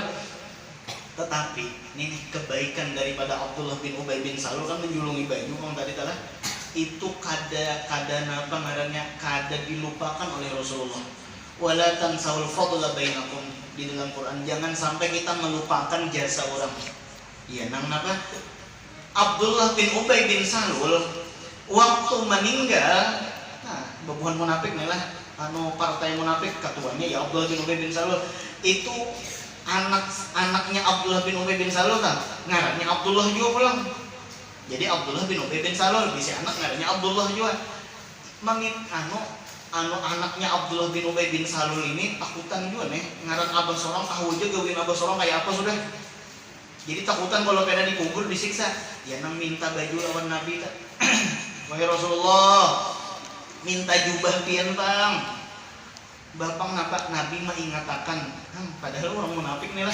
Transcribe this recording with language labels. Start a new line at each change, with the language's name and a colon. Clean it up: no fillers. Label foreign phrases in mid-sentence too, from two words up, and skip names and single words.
Banjar: Tetapi ini kebaikan daripada Abdullah bin Ubay bin Salul kan menjulungi baju kalau tadi telah itu kada dilupakan oleh Rasulullah.
Arabic: ولا تنسوا الفضل بينكم,
Banjar: di dalam Quran jangan sampai kita melupakan jasa orang. Iya nang napa? Abdullah bin Ubay bin Salul waktu meninggal, nah bebuhan munafik nih lah, partai munafik ketuanya ya Abdullah bin Ubay bin Salul itu anaknya Abdullah bin Ubay bin Salul kan ngarannya Abdullah juga pulang. Jadi Abdullah bin Ubay bin Salul bisa anak ngarannya Abdullah juga. Mangit anaknya Abdullah bin Ubay bin Salul ini takutan juga nih ngaran abah sorong tahu aja gawin abah sorong kayak apa sudah. Jadi takutan kalau pernah dikubur disiksa. Ya nang minta baju lawan Nabi tak. Wahai Rasulullah, minta jubah pian bang. Bapak ngapa Nabi mengatakan, padahal orang munafik nih lah.